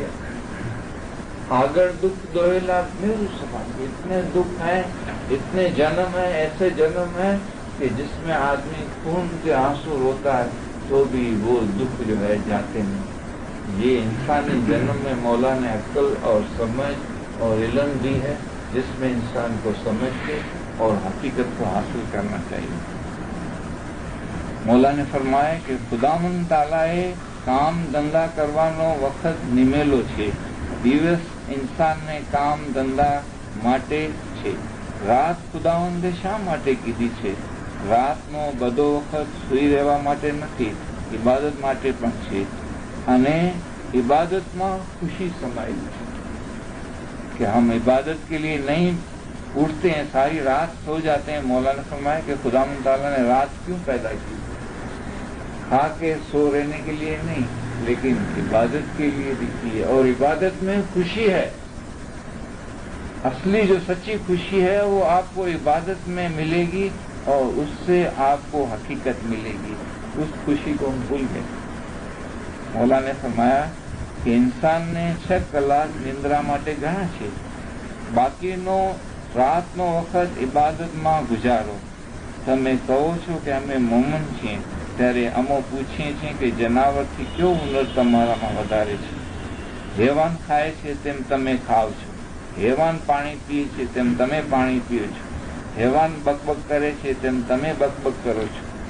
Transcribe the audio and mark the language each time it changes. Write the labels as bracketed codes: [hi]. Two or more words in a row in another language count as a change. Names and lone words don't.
[ur] اگر دکھ دوہلا میرو سمان، اتنے دکھ ہیں، اتنے جنم ہیں، ایسے جنم ہیں کہ جس میں آدمی خون کے آنسو روتا ہے تو بھی وہ دکھ جو ہے جاتے نہیں۔ یہ انسانی جنم میں مولا نے عقل اور سمجھ اور علم دی ہے، جس میں انسان کو سمجھ کے اور حقیقت کو حاصل کرنا چاہیے۔ مولا نے فرمایا کہ خداوند تعالیٰ کام دھندا [gu] કરવાનો વખત નિમેલો છે، દિવસ ઇન્સાનને કામ ધંધા માટે છે، રાત ખુદાવંદે શા માટે કીધી છે? રાતનો બધો વખત સૂઈ રહેવા માટે નથી, ઇબાદત માટે પણ છે, અને ઇબાદતમાં ખુશી સમાયેલી છે [ur] کہ ہم عبادت کے لیے نہیں اٹھتے ہیں، ساری رات سو جاتے ہیں۔ مولا نے فرمایا کہ خداوند تعالیٰ نے رات کیوں پیدا کی؟ کھا کے سو رہنے کے لیے نہیں، لیکن عبادت کے لیے بھی کی ہے، اور عبادت میں خوشی ہے۔ اصلی جو سچی خوشی ہے وہ آپ کو عبادت میں ملے گی اور اس سے آپ کو حقیقت ملے گی، اس خوشی کو ہم بھول گئے۔ مولا نے فرمایا کہ انسان نے [gu] 6 કલાક નિંદ્રા માટે ઘણા છે، બાકીનો રાતનો વખત ઇબાદતમાં ગુજારો। તમે કહો છો કે અમે મોમન છીએ, ત્યારે અમો પૂછીએ છીએ કે જનાવરથી કેવો હુનર તમારામાં વધારે છે? હેવાન ખાય છે તેમ તમે ખાવ છો, હેવાન પાણી પીએ છે તેમ તમે પાણી પીઓ છો, હેવાન બકબક કરે છે તેમ તમે બકબક કરો છો।